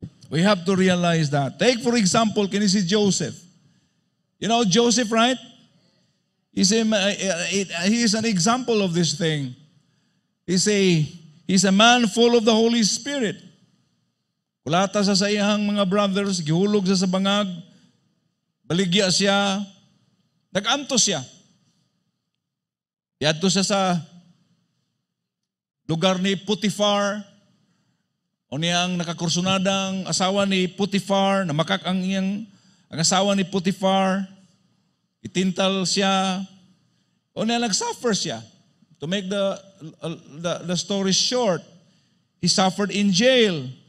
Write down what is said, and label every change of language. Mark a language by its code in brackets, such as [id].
[en] We have to realize that. Take for example, [ceb] kini si Joseph. [en] You know Joseph, right? He is an example of this thing. He's a man full of the Holy Spirit. [ceb] Kulata sa iyang mga brothers, gihulog sa bangag, baligya siya, nag-antos siya. Yadto siya sa lugar ni Potiphar, o niyang nakakursunadang asawa ni Potiphar, namakak ang asawa ni Potiphar, itintal siya, o niya nag-suffer siya. [en] To make the story short, he suffered in jail.